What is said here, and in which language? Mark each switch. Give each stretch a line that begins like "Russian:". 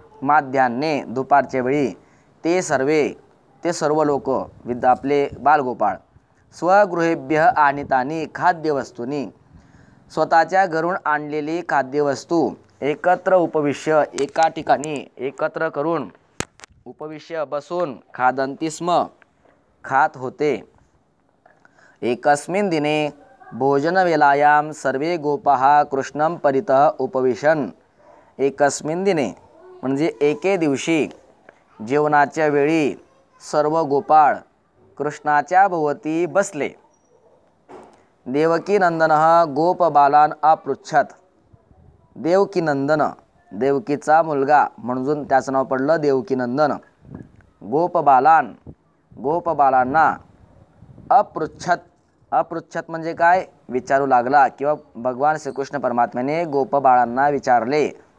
Sanskrit: माध्यान्हे
Marathi: दुपारच्या वेळी ते सर्व लोक आपले बालगोपाळ
Sanskrit: स्वगृहेभ्य आनीतानि खाद्यवस्तूनी
Marathi: स्वतःच्या घरून आणलेली खाद्यवस्तू एकत्र
Sanskrit: उपविश्य
Marathi: एका ठिकाणी एकत्र करून उपविश्य बसून
Sanskrit: खादन्ति स्म
Marathi: खात होते.
Sanskrit: एकस्मिन् दिने भोजनवेलायां सर्वे गोपाः कृष्णं परितः उपविशन्. एकस्मिन् दिने
Marathi: म्हणजे एके दिवशी जेवणाच्या वेळी सर्व गोपाळ कृष्णाच्या भोवती बसले.
Sanskrit: देवकीनंदनः गोपबालान् अपृच्छत्.
Marathi: देवकीनंदन देवकीचा मुलगा म्हणून त्याचं नाव पडलं देवकीनंदन. गोपबालांना अपृच्छत, अपृच्छत म्हणजे काय, विचारू लागला किंवा भगवान श्रीकृष्ण परमात्म्याने गोपबाळांना विचारले.